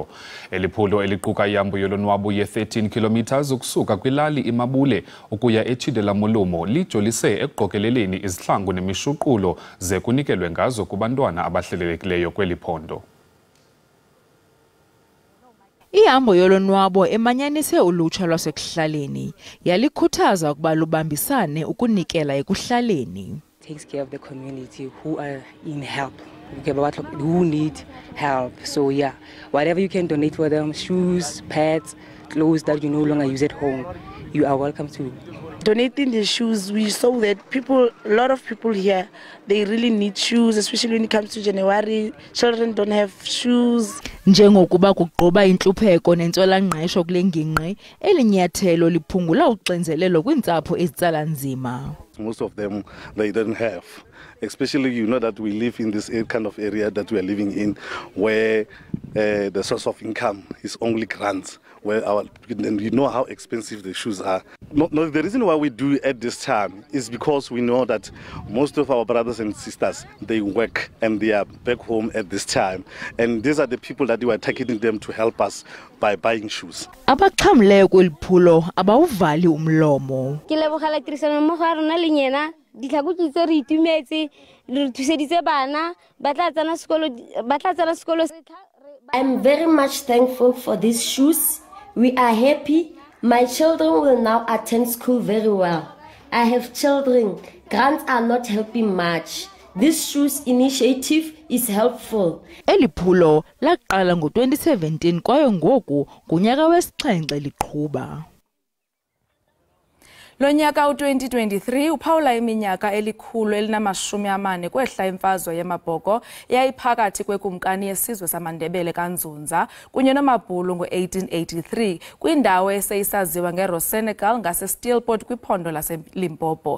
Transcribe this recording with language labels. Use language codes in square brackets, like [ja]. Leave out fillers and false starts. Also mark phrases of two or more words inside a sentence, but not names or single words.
[xh] Eliphulo eliquka ihambo yolonwabo ye-13 kilometers ukusuka kwilali iMabule ukuya eTshidela Mulumo lijolise ekuqokeleleni izihlangu nemishuqulo ze kunikelwe ngazo kubantwana abahlelelekileyo kweli phondo. Ihambo yolonwabo emanyanise ulutsha lwasekuhlaleni yalikhuthaza ukuba lubambisane ukunikela ekuhlaleni. [en] Takes care of the community who are in help, who need help. So yeah, whatever you can donate for them, shoes, pads, clothes that you no longer use at home, you are welcome to. Donating the shoes, we saw that a lot of people here, they really need shoes, especially when it comes to January. Children don't have shoes. [xh] Njengokuba kugqoba intlupheko nentswelangqesho kule ngingqi, eli nyathelo liphungula uxinzelelo kwintsapho ezitsala nzima. [en] most of them, they didn't have. Especially, you know that we live in this kind of area that we are living in, where the source of income is only grants, and you know how expensive the shoes are. No, the reason why we do at this time is because we know that most of our brothers and sisters, they work and they are back home at this time. And these are the people that we are targeting them to help us by buying shoes. [xh] Abaxhamleyo kweliphulo abawuvali umlomo. [tn] Ke lebogela tirisano mmogo ya rona le nyena ditlhakotsi tse re itumetse re thuseditse bana ba tla tsena sekolo. [en] I'm very much thankful for these shoes. We are happy. My children will now attend school very well. I have children. Grants are not helping much. This shoes initiative is helpful. [xh] Eliphulo laqala ngo-2017 kwaye ngoku ngunyaka wesixhenxe liqhuba. Lo nyaka u-2023 uphawula iminyaka elikhulu elinamashumi kwehla imfazwe yamabhoko yayiphakathi kwekumkani yesizwe samaNdebele kaNzunza kunye noMabhulu ngo-1883 kwindawo eseyisaziwa ngeRosenegal ngaseSteelport kwiphondo laseLimpopo.